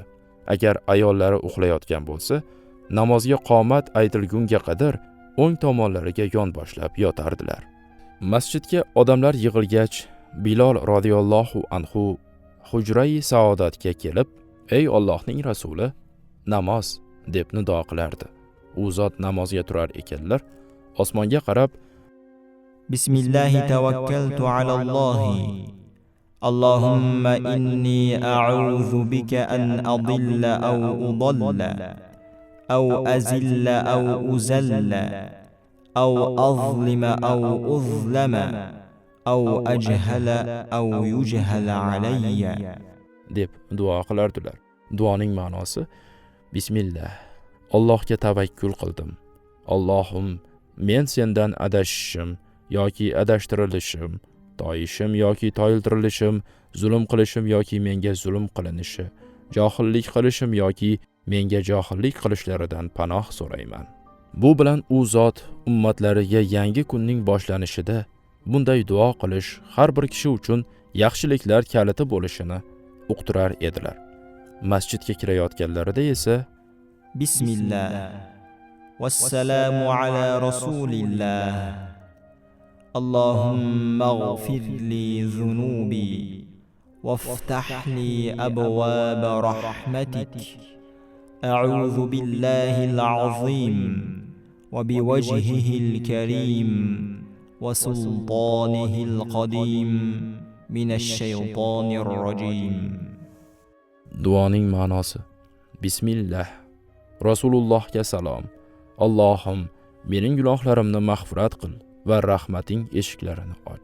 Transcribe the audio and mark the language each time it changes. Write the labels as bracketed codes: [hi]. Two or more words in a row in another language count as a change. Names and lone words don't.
[uz] Agar ayollari uxlayotgan bo'lsa, namozga qomat aytilgunga qadar o'ng tomonlariga yonboshlab yotardilar. Masjidga odamlar yig'ilgach, Bilol [ar] رضي الله عنه [uz] hujrai saodatga kelib, "Ey Allohning rasuli, namoz" deb nido qilardi. U zot namozga turar ekanlar, osmonga qarab, [ar] بسم الله توكلت على الله. اللهم إني أعوذ بك أن أضل أو أضل أو أزل أو أزل أو أظلم أو أظلم أو أجهل أو يجهل علي [uz] deb duo qilardilar. Duoning ma'nosi: Bismillah, Allohga tavakkul qildim. Allohim, men sendan adashishim yoki adashtirilishim, toyishim yoki toyiltirilishim, zulm qilishim yoki menga zulm qilinishi, johillik qilishim yoki menga johillik qilishlaridan panoh so'rayman. Bu bilan u zot ummatlariga yangi kunning boshlanishida bunday duo qilish har bir kishi uchun yaxshiliklar kaliti bo'lishini uqtirar edilar. Masjidga kirayotganlarida esa [ar] بسم الله والسلام على رسول الله. اللهم اغفر لي ذنوبي وافتح لي أبواب رحمتك. أعوذ بالله العظيم وبوجهه الكريم وسلطانه القديم من الشيطان الرجيم. [uz] Duoning ma'nosi: Bismillah, Rasulullohga salom. Allohim, mening gunohlarimni mag'firat qil va rahmating eshiklarini och.